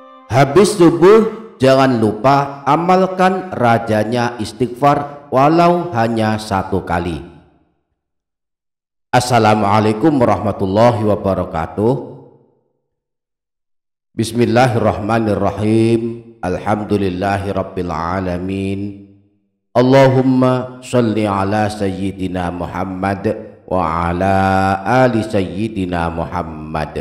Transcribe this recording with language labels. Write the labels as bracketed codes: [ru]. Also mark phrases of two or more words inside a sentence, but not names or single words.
[id] Habis subuh jangan lupa amalkan rajanya istighfar walau hanya 1 kali. [ar] السلام عليكم ورحمة الله وبركاته. بسم الله الرحمن الرحيم. الحمد لله رب العالمين. اللهم صل على سيدنا محمد وعلى آل سيدنا محمد.